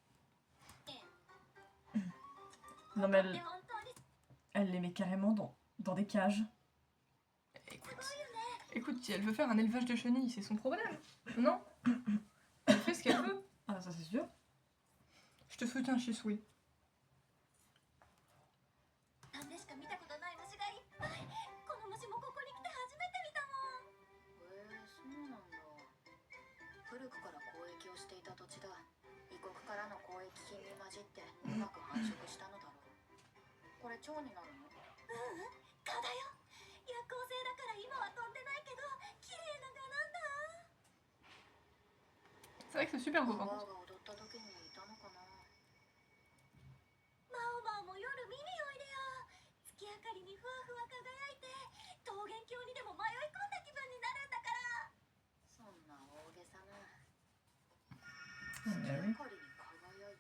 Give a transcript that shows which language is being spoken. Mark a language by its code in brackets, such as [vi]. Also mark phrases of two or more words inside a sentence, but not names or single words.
[fr] Non mais elle les met carrément dans des cages. Écoute, si elle veut faire un élevage de chenilles, c'est son problème, non? Elle fait ce qu'elle veut. Ah ça c'est sûr. Je te soutiens, Shisui. [ja] なんでしか見たことない虫がいっぱい。この虫もここに来て初めて見たもん。そうなんだ。古くから交易をしていた土地だ。異国からの交易品に混じってうまく繁殖したのだろう。これ蝶になるの？蚊だよ。夜行性だから今は飛んでないけど、綺麗な蚊なんだ。 [fr] C'est vrai que c'est super beau. [ja] が踊った時にいたのかな。マオマオも夜見においでよ。月明かりにふわふわ輝いて、桃源郷にでも迷い込んだ気分になるんだから。そんな大げさな。月明かりに輝いて。